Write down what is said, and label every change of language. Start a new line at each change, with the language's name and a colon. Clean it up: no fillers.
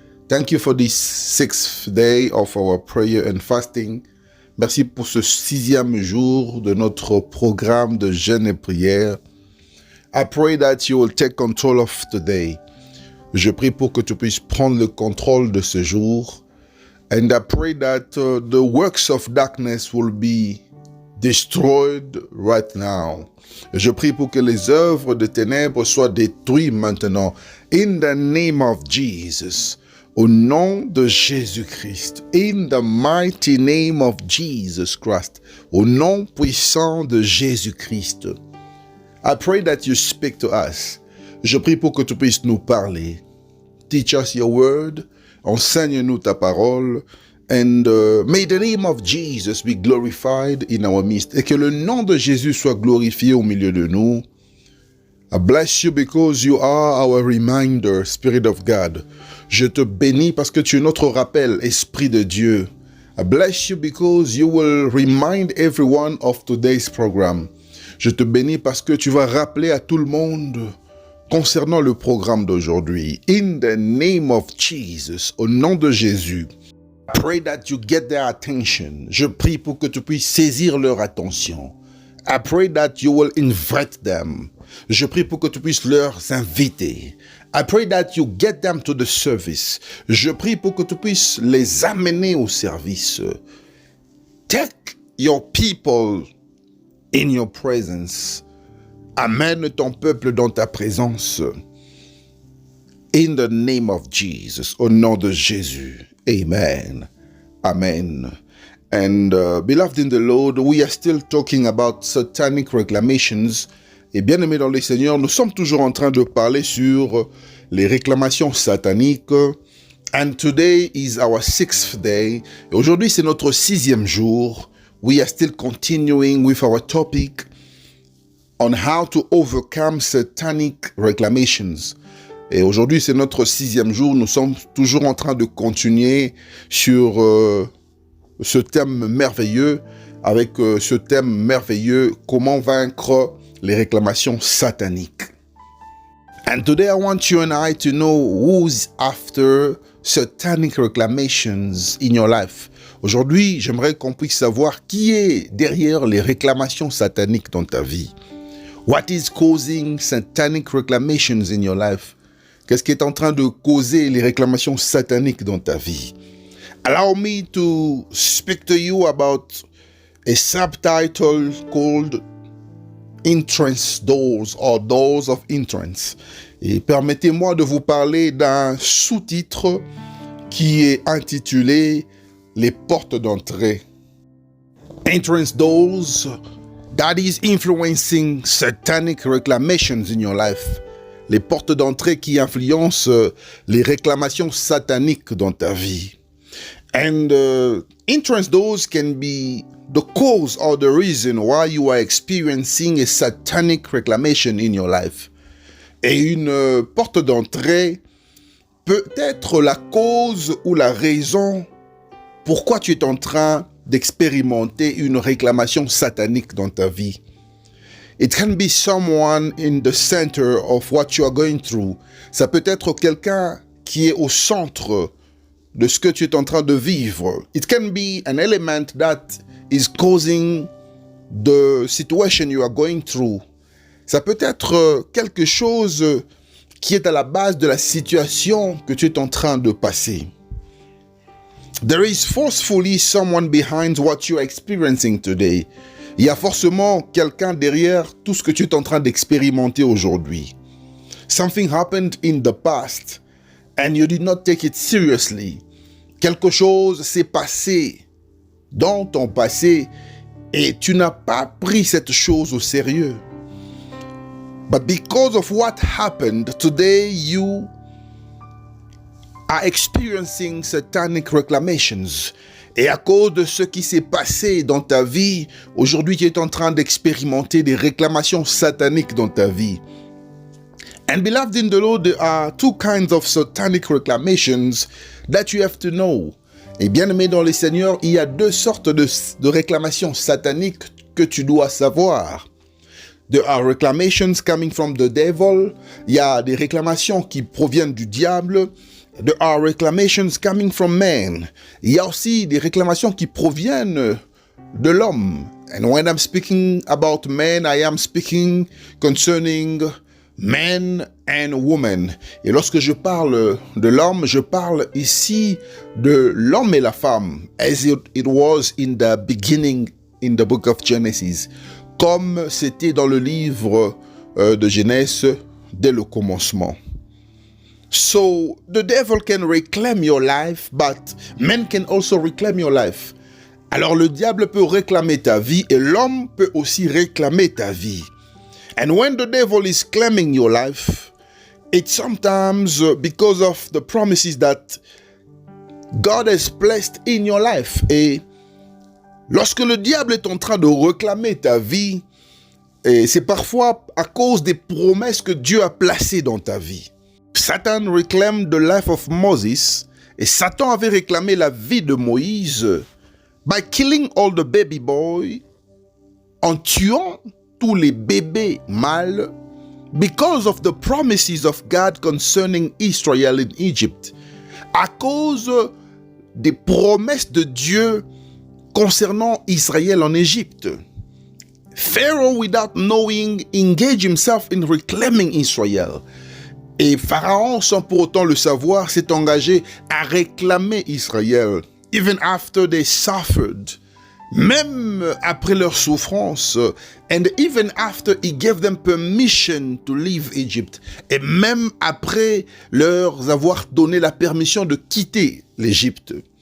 English: Thank you for this 6th day of our prayer and fasting.
French: Merci pour ce 6e jour de notre programme de jeûne et prière.
English: I pray that you will take control of today.
French: Je prie pour que tu puisses prendre le contrôle de ce jour.
English: And I pray that the works of darkness will be destroyed right now.
French: Je prie pour que les œuvres de ténèbres soient détruites maintenant.
English: In the name of Jesus.
French: Au nom de Jésus-Christ.
English: In the mighty name of Jesus Christ.
French: Au nom puissant de Jésus-Christ.
English: I pray that you speak to us.
French: Je prie pour que tu puisses nous parler.
English: Teach us your word.
French: Enseigne-nous ta parole.
English: And may the name of Jesus be glorified in our midst.
French: Et que le nom de Jésus soit glorifié au milieu de nous.
English: I bless you because you are our reminder, Spirit of God.
French: Je te bénis parce que tu es notre rappel, Esprit de Dieu.
English: I bless you because you will remind everyone of today's program.
French: Je te bénis parce que tu vas rappeler à tout le monde concernant le programme d'aujourd'hui.
English: In the name of Jesus,
French: au nom de Jésus.
English: Pray that you get their attention.
French: Je prie pour que tu puisses saisir leur attention.
English: I pray that you will invite them.
French: Je prie pour que tu puisses leur inviter.
English: I pray that you get them to the service.
French: Je prie pour que tu puisses les amener au service.
English: Take your people in your presence.
French: Amène ton peuple dans ta présence.
English: In the name of Jesus,
French: au nom de Jésus.
English: Amen. Amen. And beloved in the Lord, we are still talking about satanic reclamations.
French: Et bien-aimés dans le Seigneur, nous sommes toujours en train de parler sur les réclamations sataniques.
English: And today is our 6th day.
French: Et aujourd'hui, c'est notre 6e jour.
English: We are still continuing with our topic on how to overcome satanic reclamations.
French: Et aujourd'hui, c'est notre 6e jour. Nous sommes toujours en train de continuer sur ce thème merveilleux, avec ce thème merveilleux, comment vaincre les réclamations sataniques.
English: And today I want you and I to know who's after satanic reclamations in your life.
French: Aujourd'hui, j'aimerais qu'on puisse savoir qui est derrière les réclamations sataniques dans ta vie.
English: What is causing satanic reclamations in your life?
French: Qu'est-ce qui est en train de causer les réclamations sataniques dans ta vie?
English: Allow me to speak to you about a subtitle called Entrance Doors or Doors of Entrance.
French: Et permettez-moi de vous parler d'un sous-titre qui est intitulé Les portes d'entrée.
English: Entrance Doors that is influencing satanic reclamations in your life.
French: Les portes d'entrée qui influencent les réclamations sataniques dans ta vie.
English: And entrance doors can be the cause or the reason why you are experiencing a satanic reclamation in your life.
French: Et une porte d'entrée peut être la cause ou la raison pourquoi tu es en train d'expérimenter une réclamation satanique dans ta vie.
English: It can be someone in the center of what you are going through.
French: Ça peut être quelqu'un qui est au centre de ce que tu es en train de vivre.
English: It can be an element that is causing the situation you are going through.
French: Ça peut être quelque chose qui est à la base de la situation que tu es en train de passer.
English: There is forcefully someone behind what you are experiencing today.
French: Il y a forcément quelqu'un derrière tout ce que tu es en train d'expérimenter aujourd'hui.
English: Something happened in the past and you did not take it seriously.
French: Quelque chose s'est passé dans ton passé et tu n'as pas pris cette chose au sérieux.
English: But because of what happened today, you are experiencing satanic reclamations.
French: Et à cause de ce qui s'est passé dans ta vie, aujourd'hui tu es en train d'expérimenter des réclamations sataniques dans ta vie.
English: And beloved in the Lord, there are two kinds of satanic reclamations that you have to know.
French: Et bien aimé dans le Seigneur, il y a deux sortes de réclamations sataniques que tu dois savoir.
English: There are reclamations coming from the devil.
French: Il y a des réclamations qui proviennent du diable.
English: There are reclamations coming from men.
French: Il y a aussi des réclamations qui proviennent de l'homme.
English: And when I'm speaking about men, I am speaking concerning men and women.
French: Et lorsque je parle de l'homme, je parle ici de l'homme et la femme,
English: as it was in the beginning in the book of Genesis,
French: comme c'était dans le livre de Genèse dès le commencement.
English: So the devil can reclaim your life, but men can also reclaim your life.
French: Alors le diable peut réclamer ta vie et l'homme peut aussi réclamer ta vie.
English: And when the devil is claiming your life, it's sometimes because of the promises that God has placed in your life.
French: Et lorsque le diable est en train de réclamer ta vie, et c'est parfois à cause des promesses que Dieu a placées dans ta vie.
English: Satan reclaimed the life of Moses,
French: et Satan avait réclamé la vie de Moïse
English: by killing all the baby boys,
French: en tuant tous les bébés mâles,
English: because of the promises of God concerning Israel in Egypt,
French: à cause des promesses de Dieu concernant Israël en Égypte.
English: Pharaoh, without knowing, engaged himself in reclaiming Israel.
French: Et Pharaon, sans pour autant le savoir, s'est engagé à réclamer Israël,
English: even after they suffered,
French: même après leur souffrance,
English: and even after he gave them permission to leave Egypt,
French: et même après leur avoir donné la permission de quitter l'Égypte.